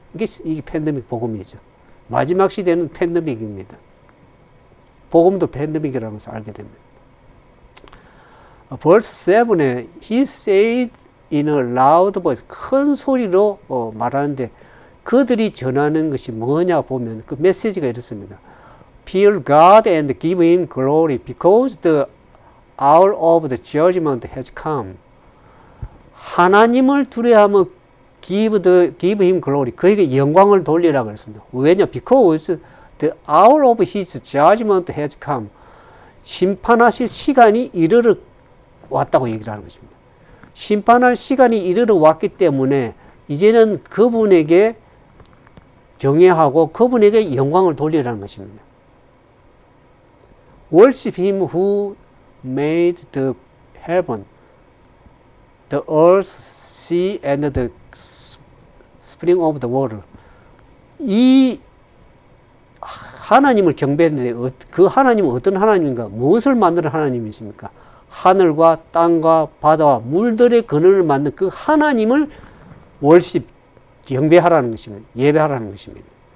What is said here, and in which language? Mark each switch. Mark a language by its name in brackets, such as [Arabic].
[Korean] 이게 팬데믹 복음이죠. 마지막 시대는 팬데믹입니다. 복음도 팬데믹이라는 것을 알게 됩니다. verse 7에 [English] he said in a loud voice, [Korean] 큰 소리로 말하는데 그들이 전하는 것이 뭐냐 보면 그 메시지가 이렇습니다. [English] Fear God and give Him glory because the hour of the judgment has come. [Korean] 하나님을 두려워하며 [English] give Him glory. [Korean] 그에게 영광을 돌리라고 그랬습니다. 왜냐? [English] Because the hour of His judgment has come. [Korean] 심판하실 시간이 이르러 왔다고 얘기를 하는 것입니다. 심판할 시간이 이르러 왔기 때문에 이제는 그분에게 경외하고 그분에게 영광을 돌리라는 것입니다. [English] Worship him who made the heaven, the earth, sea, and the spring of the water. [Korean] 이 하나님을 경배했는데 그 하나님은 어떤 하나님인가? 무엇을 만드는 하나님이십니까? 하늘과 땅과 바다와 물들의 근원을 만든 그 하나님을 월십, 경배하라는 것입니다. 예배하라는 것입니다.